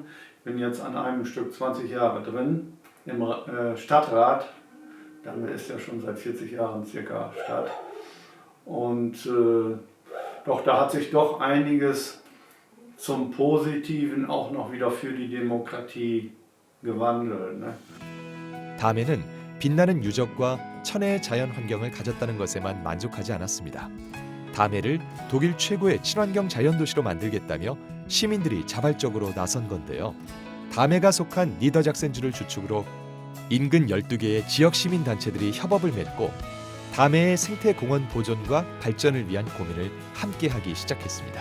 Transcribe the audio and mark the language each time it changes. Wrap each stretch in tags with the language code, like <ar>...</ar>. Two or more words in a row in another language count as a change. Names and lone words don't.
<de>Ich bin jetzt an einem Stück 20 Jahre drin im Stadtrat. Damme ist ja schon seit 40 Jahren circa Stadt. Und doch, da hat sich doch einiges zum Positiven auch noch wieder für die Demokratie gewandelt. Ne?</de> <ko>다메는 빛나는 유적과 천혜의 자연 환경을 가졌다는 것에만 만족하지 않았습니다. 다메를 독일 최고의 친환경 자연도시로 만들겠다며 시민들이 자발적으로 나선 건데요. 다메가 속한 니더작센주를 주축으로 인근 12개의 지역 시민단체들이 협업을 맺고 다메의 생태공원 보존과 발전을 위한 고민을 함께하기 시작했습니다.</ko>